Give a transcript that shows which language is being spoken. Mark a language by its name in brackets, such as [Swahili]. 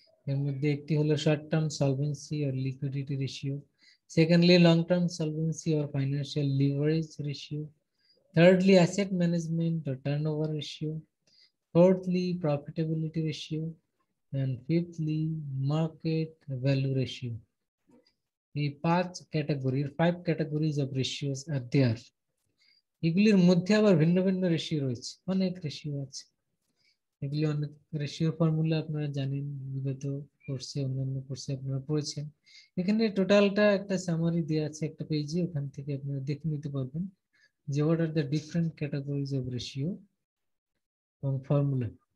[Bangla] এর মধ্যে একটি হলো [English] Short term solvency or liquidity ratio, secondly long term solvency or financial leverage ratio, thirdly asset management or turnover ratio, fourthly profitability ratio, and fifthly market value ratio. এই 5 categories of ratios are there. [Bangla] এগুলির মধ্যে আবার ভিন্ন ভিন্ন ratio রয়েছে, অনেক ratio আছে। এগুলি অনেক রেশিও ফর্মুলা আপনারা জানেন, বিগত কোর্সে অন্যান্য কোর্সে আপনারা পড়েছেন। এখানে টোটালটা একটা সামারি দেওয়া আছে একটা পেজে, ওখান থেকে আপনারা দেখে নিতে পারবেন যে [English] what are the different categories of ratio [Bangla] এবং ফর্মুলা।